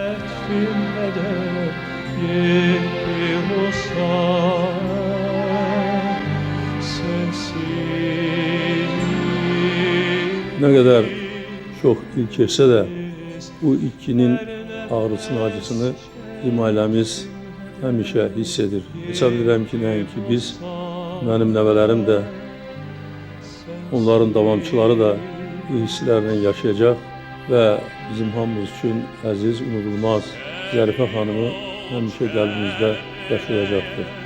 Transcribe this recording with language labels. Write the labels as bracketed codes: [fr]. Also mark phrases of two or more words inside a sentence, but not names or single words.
[tr] Ne kadar çok ilkese de bu ikinin ağrısını, acısını bizim ailemiz həmişə hiss edir. [az] Hesab edirəm ki, nəinki biz, mənim nəvələrim də, onların davamçıları da bu hisslərlə yaşayacaq və bizim hamımız üçün əziz, unudulmaz Zərifə xanımı həmişə qəlbimizdə yaşayacaqdır.